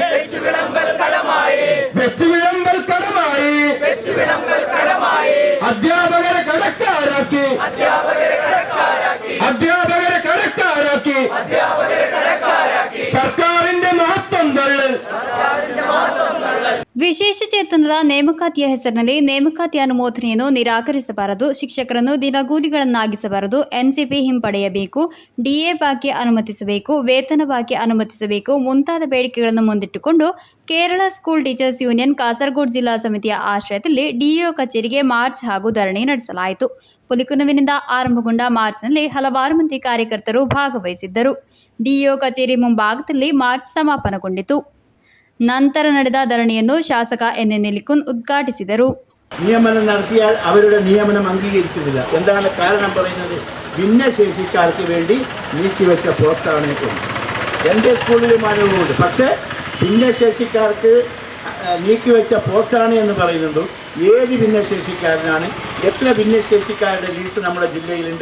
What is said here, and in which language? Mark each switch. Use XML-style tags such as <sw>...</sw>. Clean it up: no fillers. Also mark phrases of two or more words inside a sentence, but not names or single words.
<ml>അധ്യാപകരെ കടക്കാരാക്കി സർക്കാരിന്റെ മഹത്വം തള്ളൽ.</ml> <kn>ವಿಶೇಷ ಚೇತನರ ನೇಮಕಾತಿಯ ಹೆಸರಿನಲ್ಲಿ ನೇಮಕಾತಿ ಅನುಮೋದನೆಯನ್ನು ನಿರಾಕರಿಸಬಾರದು. ಶಿಕ್ಷಕರನ್ನು ದಿನಗೂಲಿಗಳನ್ನಾಗಿಸಬಾರದು. ಎನ್ಸಿಪಿ ಹಿಂಪಡೆಯಬೇಕು. ಡಿಎ ಬಾಕಿ ಅನುಮತಿಸಬೇಕು. ವೇತನ ಬಾಕಿ ಅನುಮತಿಸಬೇಕು. ಮುಂತಾದ ಬೇಡಿಕೆಗಳನ್ನು ಮುಂದಿಟ್ಟುಕೊಂಡು ಕೇರಳ ಸ್ಕೂಲ್ ಟೀಚರ್ಸ್ ಯೂನಿಯನ್ ಕಾಸರಗೋಡು ಜಿಲ್ಲಾ ಸಮಿತಿಯ ಆಶ್ರಯದಲ್ಲಿ ಡಿಇಒ ಕಚೇರಿಗೆ ಮಾರ್ಚ್ ಹಾಗೂ ಧರಣಿ ನಡೆಸಲಾಯಿತು. ಪುಲಿಕುನುವಿನಿಂದ ಆರಂಭಗೊಂಡ ಮಾರ್ಚ್ನಲ್ಲಿ ಹಲವಾರು ಮಂದಿ ಕಾರ್ಯಕರ್ತರು ಭಾಗವಹಿಸಿದ್ದರು. ಡಿಇಒ ಕಚೇರಿ ಮುಂಭಾಗದಲ್ಲಿ ಮಾರ್ಚ್ ಸಮಾಪನಗೊಂಡಿತು. ನಂತರ ನಡೆದ ಧರಣಿಯನ್ನು ಶಾಸಕ ಎನ್.ಎ. ನೆಲ್ಲಿಕುನ್ ಉದ್ಘಾಟಿಸಿದರು.</kn> <ml>നിയമനം നടത്തിയാൽ അവരുടെ നിയമനം അംഗീകരിക്കുന്നില്ല. എന്താണ് കാരണം പറയുന്നത്? ഭിന്നശേഷിക്കാർക്ക് വേണ്ടി നീക്കിവെച്ച പോസ്റ്റാണ് എൻ്റെ സ്കൂളിലും അനുഭവമുണ്ട്. പക്ഷേ ഭിന്നശേഷിക്കാർക്ക് നീക്കിവെച്ച പോസ്റ്റാണ് എന്ന് പറയുന്നുണ്ട്. ഏത് ഭിന്നശേഷിക്കാരനാണ്, എത്ര ഭിന്നശേഷിക്കാരുടെ ലീസ്റ്റ് നമ്മുടെ ജില്ലയിലുണ്ട്?</ml>